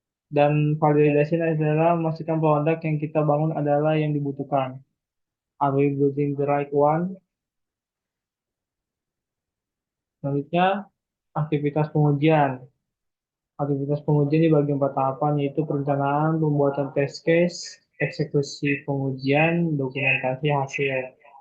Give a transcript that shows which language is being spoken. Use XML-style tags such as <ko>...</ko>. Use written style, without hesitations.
<id>Dan validasi adalah memastikan produk yang kita bangun adalah yang dibutuhkan.</id> <en>Are we building the right one?</en> <id>Selanjutnya, aktivitas pengujian. Aktivitas pengujian dibagi 4 tahapan, yaitu perencanaan, pembuatan test case, eksekusi pengujian, dokumentasi hasil.</id>